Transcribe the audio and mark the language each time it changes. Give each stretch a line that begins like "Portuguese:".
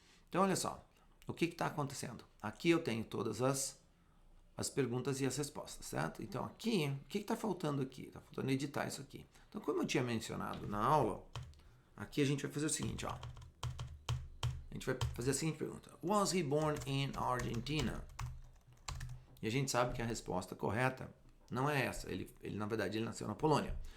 Portuguese: Então olha só, o que está acontecendo? Aqui eu tenho todas as perguntas e as respostas, certo? Então aqui, o que está faltando aqui? Está faltando editar isso aqui. Então como eu tinha mencionado na aula, aqui a gente vai fazer o seguinte, ó. A gente vai fazer a seguinte pergunta.
English: Was he born in Argentina?
Portuguese: E a gente sabe que a resposta correta não é essa. Ele na verdade, ele nasceu na Polônia.